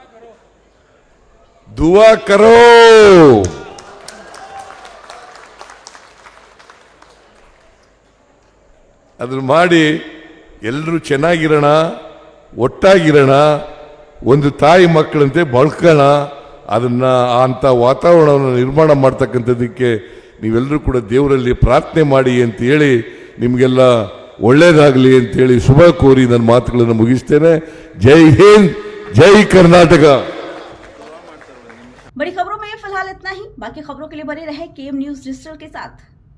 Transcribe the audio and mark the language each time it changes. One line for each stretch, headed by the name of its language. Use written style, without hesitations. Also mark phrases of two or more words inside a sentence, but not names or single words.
Hindi: दुआ करो,
Kannada: ಅದನ್ನು ಮಾಡಿ ಎಲ್ಲರೂ ಚೆನ್ನಾಗಿರೋಣ, ಒಟ್ಟಾಗಿರೋಣ, ಒಂದು ತಾಯಿ ಮಕ್ಕಳಂತೆ ಬಳ್ಕೋಣ. ಅದನ್ನ ಅಂಥ ವಾತಾವರಣವನ್ನು ನಿರ್ಮಾಣ ಮಾಡ್ತಕ್ಕಂಥದ್ದಕ್ಕೆ ನೀವೆಲ್ಲರೂ ಕೂಡ ದೇವರಲ್ಲಿ ಪ್ರಾರ್ಥನೆ ಮಾಡಿ ಅಂತ ಹೇಳಿ, ನಿಮಗೆಲ್ಲ ಒಳ್ಳೇದಾಗಲಿ ಅಂತೇಳಿ ಶುಭ ಕೋರಿ ನನ್ನ ಮಾತುಗಳನ್ನು ಮುಗಿಸ್ತೇನೆ. ಜೈ ಹಿಂದ್, ಜೈ ಕರ್ನಾಟಕ.
Hindi: बड़ी खबरों में फिलहाल इतना ही। बाकी खबरों के लिए बने रहे केएम न्यूज़ डिजिटल के साथ।